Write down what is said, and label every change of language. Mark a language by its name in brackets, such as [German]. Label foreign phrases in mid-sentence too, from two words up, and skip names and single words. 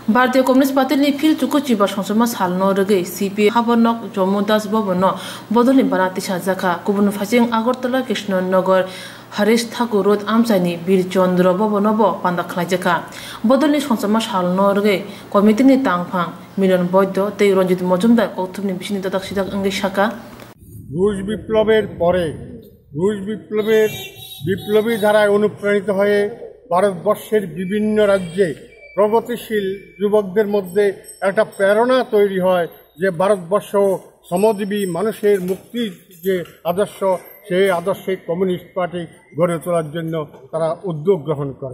[Kok Borok] भारतीय कम्युनिस्ट पार्टी नि फिल चुकुचिबा संसमा सालनो रगे सीपी हाबनक जमुदास बबनो बदलनि बनाति साजाखा कुबुन फासिं आगरतला कृष्णनगर हरीश ठाकुर रोड आमसानी बीरचंद्र बबनबो पांदा खलाइजाखा बदलनि संसमा सालनो रगे कमिटिनि तांफां मिलन बौद्ध ते रंजित मजुमदार कौथुबनि बिसिनि दादाक सिदाक अंगे शाखा [Bangla] রুশ বিপ্লবের পরে রুশ বিপ্লবী ধারায় অনুপ্রাণিত হয়ে ভারতবর্ষের বিভিন্ন রাজ্যে প্রগতিশীল যুবকদের মধ্যে একটা প্রেরণা তৈরি হয় যে ভারতবর্ষ শ্রমজীবী মানুষের মুক্তির যে আদর্শ সেই আদর্শে কমিউনিস্ট পার্টি গড়ে তোলার জন্য তারা উদ্যোগ গ্রহণ করে।